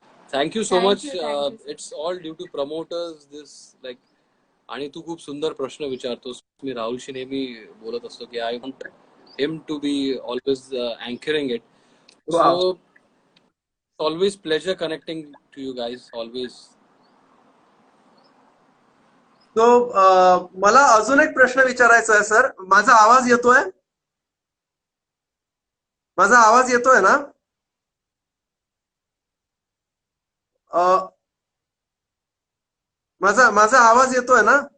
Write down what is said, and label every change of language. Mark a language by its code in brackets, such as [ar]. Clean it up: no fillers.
[en] Thank you so much. It's all due to promoters this like. [mr] आणि तू खूप सुंदर प्रश्न विचारतोस. मी राहुलशी नेहमी बोलत असतो की [en] I want him to be always anchoring it. So always pleasure connecting to you guys always. [mr] तो मला अजून एक प्रश्न विचारायचा आहे सर. माझा आवाज येतोय? माझा आवाज येतोय ना? माझा आवाज येतोय ना?